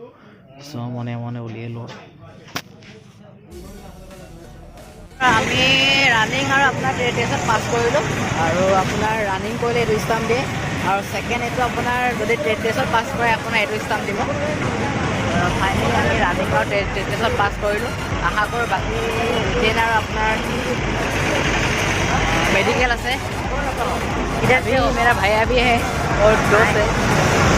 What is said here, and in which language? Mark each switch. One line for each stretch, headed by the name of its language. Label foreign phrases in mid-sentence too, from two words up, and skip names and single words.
Assamese: চ' মনে উলিয়াই লওঁ। আমি ৰানিং আৰু আপোনাৰ টেষ্টত পাছ কৰিলোঁ। আৰু আপোনাৰ ৰানিং কৰিলে এইটো ষ্টাম্প দিয়ে, আৰু ছেকেণ্ড এইটো আপোনাৰ যদি টেষ্টত পাছ কৰে আপোনাৰ এইটো ষ্টাম্প দিব। ফাইনেলি আমি ৰানিং আৰু টেষ্টত পাছ কৰিলোঁ। আশা কৰোঁ বাকী ৰিটেন আৰু আপোনাৰ मेडिकल আছে।
Hindi: इधर भी मेरा भैया भी है और दोस्त है।